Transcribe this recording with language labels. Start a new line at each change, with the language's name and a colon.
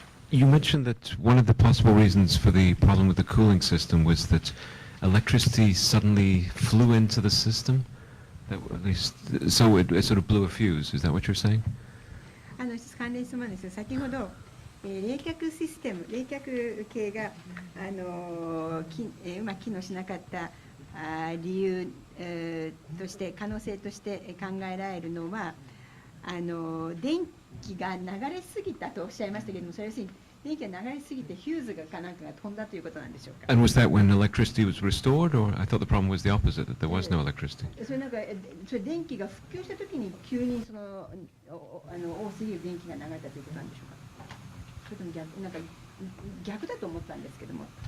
English: You mentioned that one of the possible reasons for the problem with the cooling system was that electricity suddenly flew into the system. That, at least, so it sort of blew a fuse. Is that what you're saying?
Japanese: 関連質問です。先ほど、冷却システム、冷却系がうまく機能しなかった理由として可能性として考えられるのは電気が流れすぎたとおっしゃいましたけれども、それは電気が流れすぎてヒューズがなんかが飛んだということなんでしょうか。
English: And was that when electricity was restored, or I thought the problem was the opposite, that there was no electricity?
Japanese: それ電気が復旧したときに急に多すぎる電気が流れたということなんでしょうか。それとも逆だと思ったんですけども。